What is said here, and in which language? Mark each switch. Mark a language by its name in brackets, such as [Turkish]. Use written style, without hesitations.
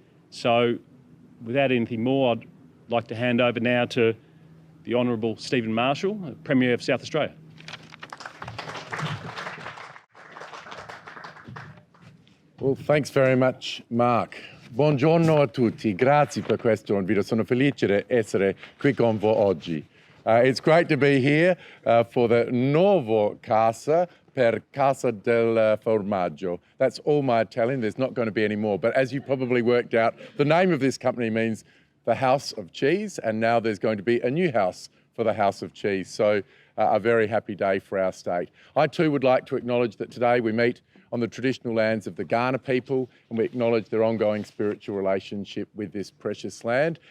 [English] So without anything more, I'd like to hand over now to the Honourable Stephen Marshall, Premier of South Australia. Well, thanks very much, Mark. [Italian] Buongiorno a tutti, grazie per questo invito. Sono felice di essere qui con voi oggi. [English] It's great to be here for the nuovo Casa per Casa del Formaggio. That's all my Italian, there's not going to be any more. But as you probably worked out, the name of this company means the House of Cheese, and now there's going to be a new house for the House of Cheese. So a very happy day for our state. I too would like to acknowledge that today we meet on the traditional lands of the Kaurna people, and we acknowledge their ongoing spiritual relationship with this precious land.